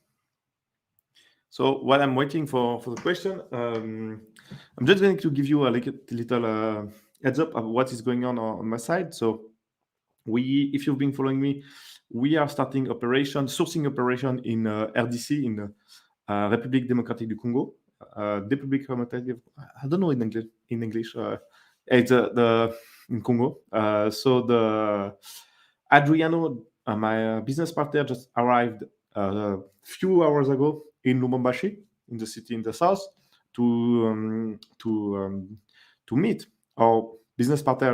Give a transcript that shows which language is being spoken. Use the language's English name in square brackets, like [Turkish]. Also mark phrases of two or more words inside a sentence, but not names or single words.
[English] So while I'm waiting for the question, I'm just going to give you a little heads up of what is going on my side. So if you've been following me, we are starting sourcing operation in RDC, in [French] République démocratique du Congo. République démocratique, [English] I don't know in English. It's in Congo. So the Adriano, my business partner, just arrived a few hours ago in Lubumbashi, in the city in the south, to meet our business partner,